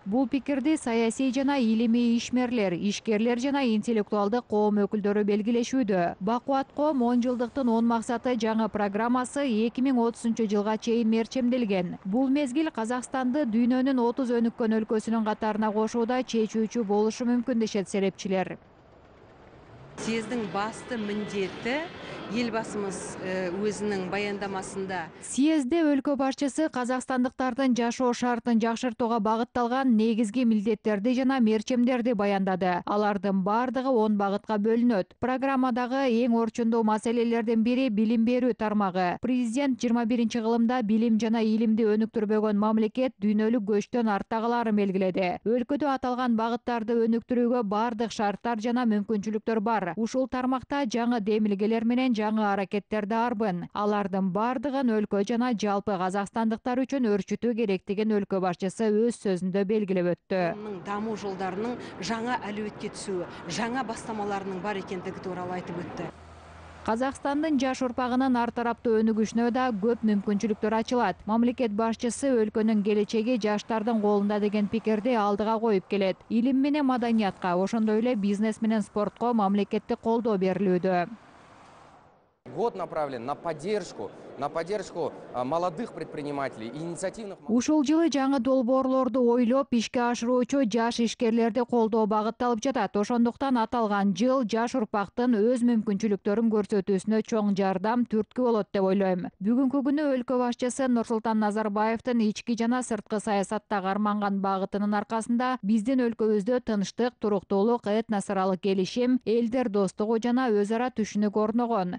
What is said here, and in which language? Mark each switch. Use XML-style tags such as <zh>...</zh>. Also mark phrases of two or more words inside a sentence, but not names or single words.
<ky>Бул пикирди саясий жана илимий ишмерлер, ишкерлер жана интеллектуалдык коом өкүлдөрү белгилешүүдө. Бакубат коом 10 жылдыктын 10 максаты жаңы программасы 2030-жылга чейин мерчемделген. Бул мезгил Казакстанды дүйнөнүн 30 өнүккөн өлкөсүнүн катарына кошууда чечүүчү болушу мүмкүн дешет серепчилер.</ky> <kk>Съездин басты міндеті елбасымыз өзінің баяндамасында.</kk> <ky>Съезде өлкө башчысы казакстандыктардын жашоо шартын жакшыртууга багытталган негизги милдеттерди жана мерчемдерди баяндады. Алардын бардыгы 10 багытка бөлүнөт. Программадагы эң орчундуу маселелердин бири билим берүү тармагы. Президент 21-кылымда билим жана илимди өнүктүрбөгөн мамлекет дүйнөлүк көчтөн артта калаарын белгиледи. Өлкөдө аталган багыттарды өнүктүрүүгө бардык шарттар жана мүмкүнчүлүктөр бар. Ушул тармакта жаңы демилгелер менен жаңы аракеттер да арбын. Алардын бардыгын өлкө жана жалпы казакстандыктар үчүн өрчүтүү керектигин өлкө башчысы өз сөзүндө белгилеп өттү. Дамуу жолдарынын жаңа әлеуетке түсүү, жаңа бастамаларынын бар экендиги тууралуу айтып өттү. Казакстандын жаш урпагынын ар тараптуу өнүгүшүнө да көп мүмкүнчүлүктөр ачылат. Мамлекет башчысы өлкөнүн келечеги жаштардын колунда деген пикирди алдыга коюп келет. Илим менен маданиятка, ошондой эле бизнес менен спортко мамлекеттик колдоо берилүүдө.</ky> <ru>Год направлен на поддержку на поддержку молодых предпринимателей, инициативных...</ru> <ky>Ушул жылы жаңы долбоорлорду ойлоп ишке ашыруучу жаш ишкерлерди колдоо багытталып жатат. Ошондуктан аталган жыл жаш урпактын өз мүмкүнчүлүктөрүн көрсөтүүсүнө чоң жардам түрткү болот деп ойлойм. Бүгүнкү күнү өлкө башчысы Нурсултан Назарбаевдин ички жана сырткы саясатта карманган багытынын аркасында биздин өлкөбүздө тынчтык, туруктуулук, этнос аралык келишим, элдер достугу жана өз ара түшүнүк орногон.</ky>